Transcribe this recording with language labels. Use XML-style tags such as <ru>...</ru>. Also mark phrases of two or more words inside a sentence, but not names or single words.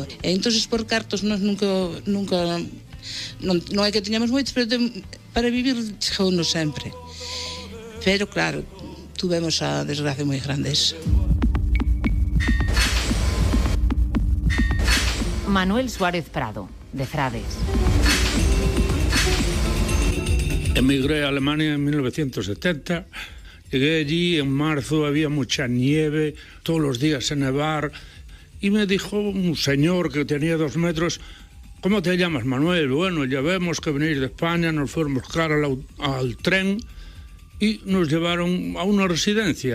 <gl>E entonces por cartos nós nunca non é que tiñamos moitos, pero para vivir chegounos sempre. Pero claro, tuvemos a desgracia moi grande esa. Manuel Suárez Prado, de Frades.</gl> <es>Emigré a Alemania en 1970. Llegué allí en marzo, había mucha nieve, todos los días en nevar, y me dijo un señor que tenía 2 metros: ¿cómo te llamas, Manuel? Bueno, ya vemos que venís de España. Nos fuimos a buscar al tren y nos llevaron a una residencia.</es>